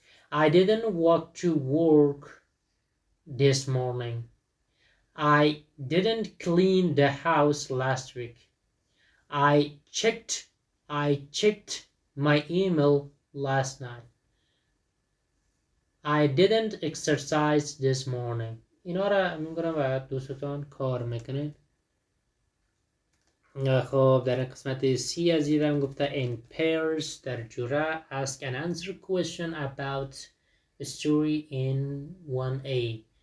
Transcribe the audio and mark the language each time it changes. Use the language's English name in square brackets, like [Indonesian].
[English] I didn't walk to work this morning. I didn't clean the house last week. I checked my email last night. I didn't exercise this morning. [Persian] اینا را میگم و دوستان کار میکنید. خب در قسمت سی از این هم گفته [English] in pairs [Persian] در جوره [English] ask and answer question about a story in 1A.